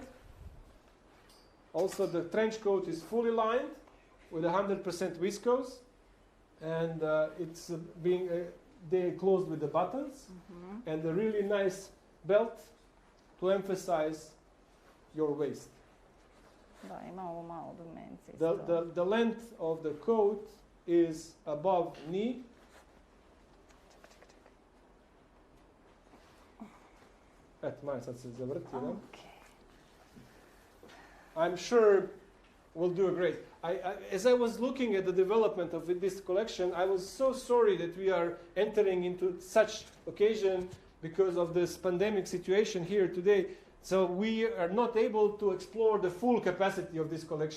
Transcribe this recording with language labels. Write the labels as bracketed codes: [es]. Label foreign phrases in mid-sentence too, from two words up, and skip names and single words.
[en] Also, the trench coat is fully lined with 100% viscose, and it's they closed with the buttons, and a really nice belt to emphasize your waist. [sr] Da, ima ovo malo dimenzije. [en] The length of the coat is above knee. [sr] Malo sad se zavrtio. [en] Okay. I'm sure we'll do great. As I was looking at the development of this collection, I was so sorry that we are entering into such occasion because of this pandemic situation here today. So we are not able to explore the full capacity of this collection.